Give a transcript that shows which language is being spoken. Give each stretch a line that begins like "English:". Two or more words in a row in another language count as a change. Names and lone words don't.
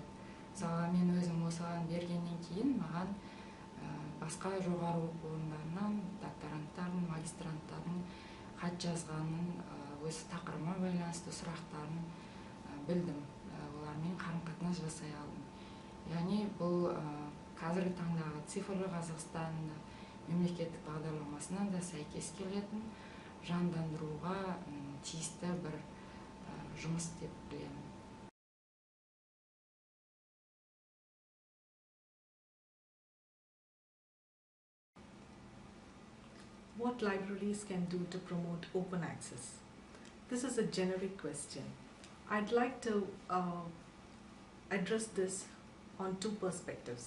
Kazakh: Мысалға мен өзім осыған бергеннен кейін маған басқа жоғары оқу орындарынан докторанттардың, магистранттардың хат жазғанын, өз тақырыбыма байланысты сұрақтарын білдім. Олармен қарым-қатынас жасай алдым. Яғни бұл қазіргі таңдағы цифрлы Қазақстан мемлекеттік бағдарламасына да сәйкес келетін жандандыруға тиісті бір жұмыс деп білемін.
English: What libraries can do to promote open access? This is a generic question. I'd like to address this on two perspectives.